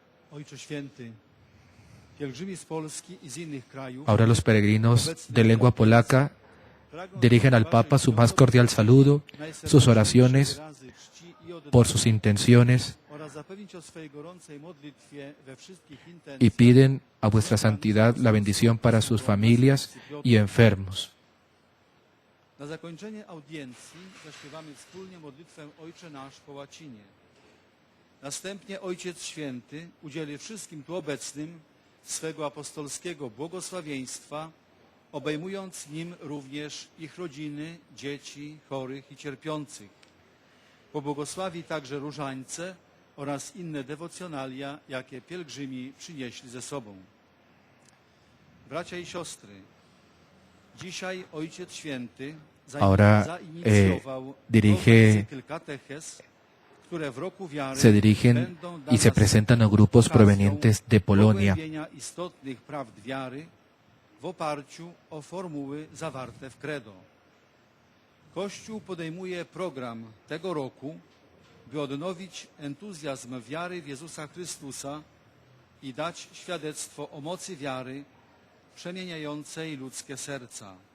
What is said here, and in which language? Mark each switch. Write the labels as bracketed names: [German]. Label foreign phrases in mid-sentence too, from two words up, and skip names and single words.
[Polish] Ojcze Święty, pielgrzymi z Polski i z innych krajów [Spanish] Ahora los peregrinos de lengua polaca dirigen al Papa su más cordial saludo, sus oraciones por sus intenciones [Polish] oraz zapewnić o swojej gorącej modlitwie we wszystkich [Spanish] y [Polish] intencjach [Spanish] piden a vuestra santidad la bendición para sus familias y enfermos. [Polish] Na zakończenie audiencji zaśpiewamy wspólnie modlitwę Ojcze Nasz po łacinie. Następnie Ojciec Święty udzieli wszystkim tu obecnym swego apostolskiego błogosławieństwa, obejmując nim również ich rodziny, dzieci, chorych i cierpiących. Pobłogosławi także różańce oraz inne dewocjonalia, jakie pielgrzymi przynieśli ze sobą. Bracia i siostry, dzisiaj Ojciec Święty [Spanish] Ahora [Polish] zainicjował [Spanish] dirige, [Polish] cykl katechez, które w roku wiary [Spanish] se dirigen [Polish] będą dla [Spanish] y se [Polish] nas [Spanish] presentan a grupos [Polish] okazją [Spanish] provenientes de Polonia. [Polish] pogłębienia istotnych prawd wiary w oparciu o formuły zawarte w credo. Kościół podejmuje program tego roku, by odnowić entuzjazm wiary w Jezusa Chrystusa i dać świadectwo o mocy wiary przemieniającej ludzkie serca.